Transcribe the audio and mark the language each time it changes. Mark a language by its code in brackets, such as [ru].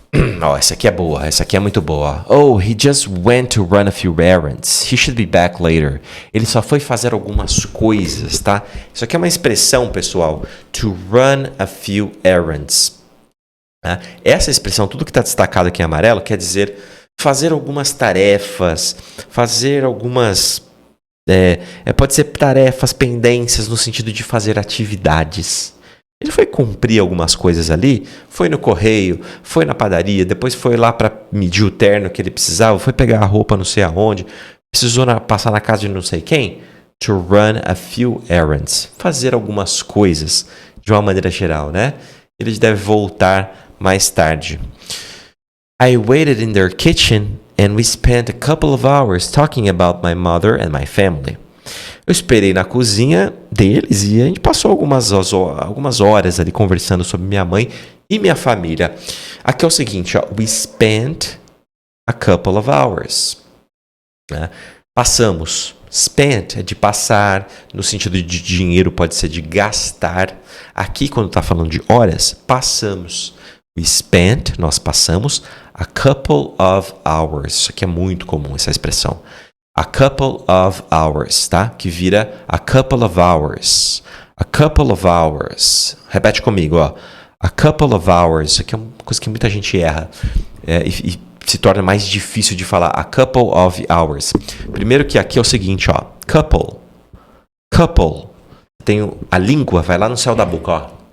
[pt] Essa aqui é boa, essa aqui é muito boa. [en] Oh, he just went to run a few errands. He should be back later. [pt] Ele só foi fazer algumas coisas, tá? Isso aqui é uma expressão, pessoal. [en] To run a few errands. [pt] Essa expressão, tudo que está destacado aqui em amarelo, quer dizer fazer algumas tarefas, fazer algumas... pode ser tarefas, pendências, no sentido de fazer atividades. Ele foi cumprir algumas coisas ali, foi no correio, foi na padaria, depois foi lá para medir o terno que ele precisava, foi pegar a roupa não sei aonde, precisou passar na casa de não sei quem. [en] To run a few errands. [pt] Fazer algumas coisas, de uma maneira geral, né? Ele deve voltar mais tarde. [en] I waited in their kitchen and we spent a couple of hours talking about my mother and my family. [pt] Eu esperei na cozinha deles e a gente passou algumas horas ali conversando sobre minha mãe e minha família. Aqui é o seguinte, ó, [en] we spent a couple of hours. [pt] Passamos. Spent é de passar, no sentido de dinheiro pode ser de gastar. Aqui, quando está falando de horas, passamos. [en] We spent, [pt] nós passamos, [en] a couple of hours. [pt] Isso aqui é muito comum, essa expressão. [en] A couple of hours, tá? [pt] Que vira [en] a couple of hours. A couple of hours. [pt] Repete comigo, ó. [en] A couple of hours. [pt] Isso aqui é uma coisa que muita gente erra. E se torna mais difícil de falar. [en] A couple of hours. [pt] Primeiro que aqui é o seguinte, ó. Couple. Couple. Tem a língua, vai lá no céu da boca, ó.